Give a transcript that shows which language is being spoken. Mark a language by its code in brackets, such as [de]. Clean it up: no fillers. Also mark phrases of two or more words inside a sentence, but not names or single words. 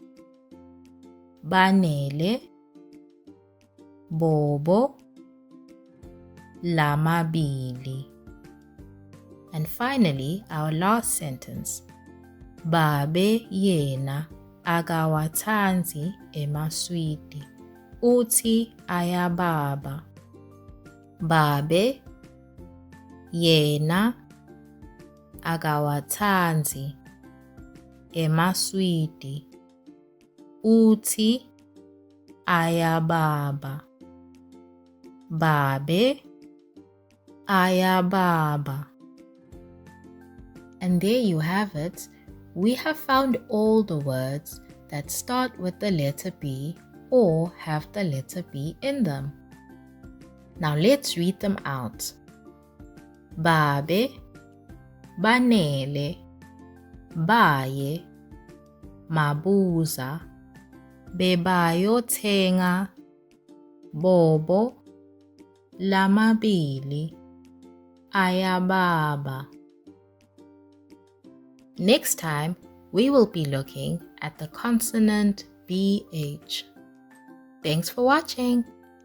[ss] Banele Bobo lamabili. [en] And finally, our last sentence. [ss] Babe yena akawathanzi emaswidi. Uthi ayababa. Babe yena akawathanzi emaswidi. Uthi ayababa. Babe ayababa. [en] And there you have it. We have found all the words that start with the letter B or have the letter B in them. Now let's read them out. [ss] Babe banele baye Mabuza. Bebayothenga Bobo lamabili ayababa. [en] Next time, we will be looking at the consonant BH. Thanks for watching.